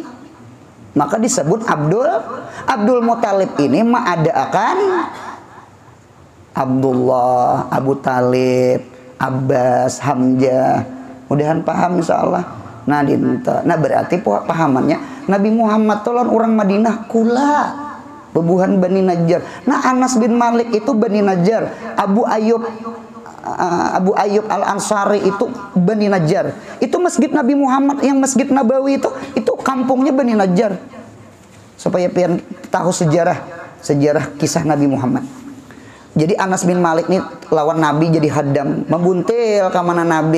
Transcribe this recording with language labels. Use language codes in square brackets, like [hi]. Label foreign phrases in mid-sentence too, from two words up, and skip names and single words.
[id] Maka disebut Abdul Muthalib ini mengadakan Abdullah, Abu Talib, Abbas, Hamzah. Mudahan paham insyaallah. Nah, berarti pahamannya Nabi Muhammad tolong orang Madinah kula. Bebuhan Bani Najjar. Nah, Anas bin Malik itu Bani Najjar. Abu Ayyub Al-Ansari itu Bani Najjar. Itu masjid Nabi Muhammad yang Masjid Nabawi itu kampungnya Bani Najjar. Supaya pian tahu sejarah kisah Nabi Muhammad. Jadi Anas bin Malik ini lawan Nabi jadi hadam, membuntil ke mana Nabi.